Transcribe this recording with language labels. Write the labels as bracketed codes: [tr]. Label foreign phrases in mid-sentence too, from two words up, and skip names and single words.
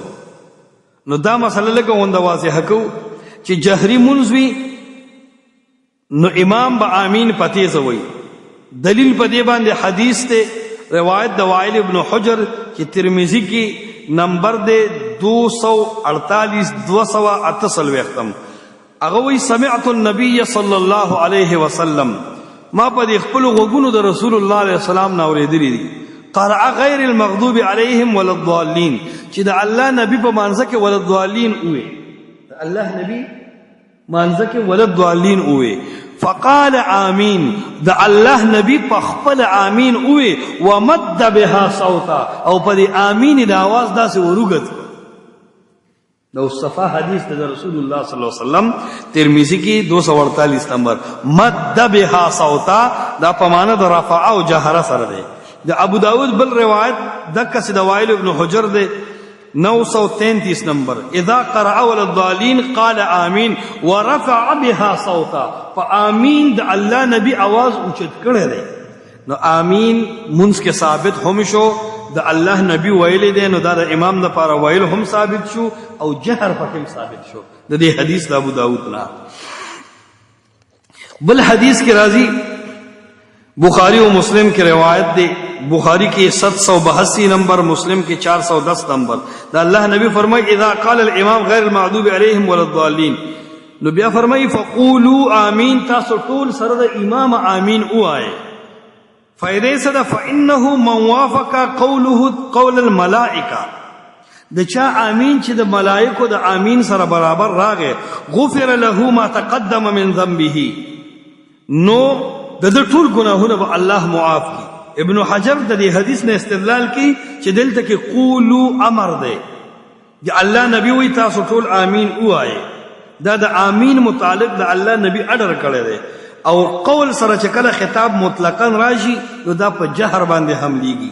[ps] نو دا مسله لکه غونډه واضحه کوو چې جهري مونځ وي نو امام به آمین په تیزه وایي. دلیل په دې باندې حدیث ته روایت د وائل ابن حجر چې ترمذی کې نمبر دی 248 هغه وی [ar] سمعت النبي صلی الله علیه وسلم ما [ps] په خپل غوږونو د رسول الله علیه السلام نه اوریدلی دي [ar] قرأ غیر المغضوب علیهم ولا الضالین [ps] چې د الله نبی په مانځه کې [ar] ولا الضالین [ps] وې د الله نبی مانځه کې [ar] ولا الضالین [ps] وې [ar] فقال آمین [ps] د الله نبی په خپل آمین وې [ar] ومد بها صوتا [ps] او په دې آمین د आवाज داسې ورغت د صفه حدیث د رسول الله [ar] صلی الله علیه وسلم [ps] ترمذی کې 248 نمبر [ar] مد بها صوتا [ps] دا په معنا د رفع او جهر سره دی. د ابو داود بل روایت دکه سید وائل ابن حجر دی 933 نمبر [ar] اذا قرأ ولا الضالين قال آمین ورفع بها صوتا [ps] فآمین د الله نبی आवाज اوچت کړی دی. نو آمین منځ کې ثابت هم شو د الله نبی ویل دی نو دا د امام لپاره ویل هم ثابت شو او جهر پکې ثابت شو د دې حدیث د ابو داود نه. بل حدیث کې راځي بخاری و مسلم کی روایت دی بخاری کی 782 نمبر مسلم کی 410 نمبر دا اللہ نبی فرمائی [ar] اذا قال الامام غیر المغضوب علیہم ولا الضالین [ps] نو بیا فرمائی [ar] فقولوا آمین [ps] تاسو ټول سره د امام آمین وایي فائدې سره [ar] فانه من وافق قوله قول الملائکه [ps] د چا آمین چې د ملائکو د آمین سره برابر راغې [ar] غفر له ما تقدم من ذنبه [ps] نو د ټول ګناهونه به الله معاف کړي. ابن حجر د دې حدیث نه استدلال کوي چې دلته کې قولوا امر دی د الله نبی وی تاسو ټول آمین وایي دا د آمین متعلق د الله نبی اډر کړی دی او قول سره چې کله خطاب مطلقاً راشي نو دا په جهر باندې حملېږي.